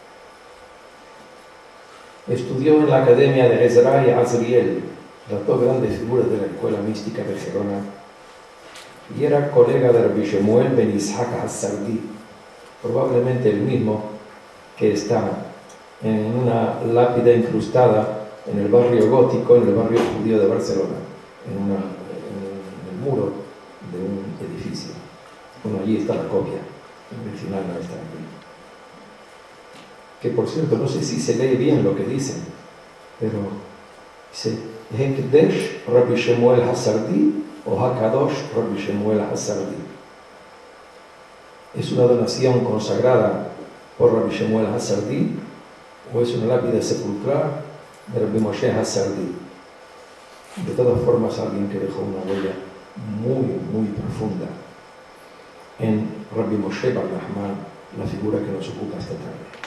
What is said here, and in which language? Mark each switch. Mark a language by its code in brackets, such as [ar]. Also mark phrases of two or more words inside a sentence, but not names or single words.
[es] Estudió en la Academia de Ezra y Azriel, las dos grandes figuras de la escuela mística de Gerona, y era colega de Rabbi Shemuel ben Ishaq Hassardi, probablemente el mismo que está en una lápida incrustada en el barrio gótico, en el barrio judío de Barcelona, en el muro de un edificio. Bueno, allí está la copia, el original no está aquí. Que por cierto, no sé si se lee bien lo que dicen, pero dice Hekdesh Rabbi Shemuel Hassardi o Hakadosh Rabbi Shemuel Hassardi. ¿Es una donación consagrada por Rabbi Shemuel Hassardi o es una lápida sepulcral de Rabbi Moshe Hassardi? De todas formas, alguien que dejó una huella muy, muy profunda en Rabbi Moshe Bar Nachman, la figura que nos ocupa esta tarde.